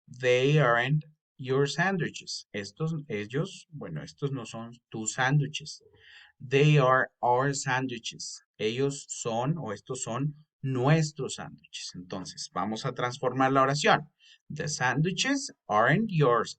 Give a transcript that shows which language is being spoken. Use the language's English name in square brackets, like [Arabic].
[English] They aren't your sandwiches. [Spanish] Estos no son tus sándwiches. [English] They are our sandwiches. [Spanish] Ellos son o estos son nuestros sándwiches. Entonces, vamos a transformar la oración. [English] The sandwiches aren't yours.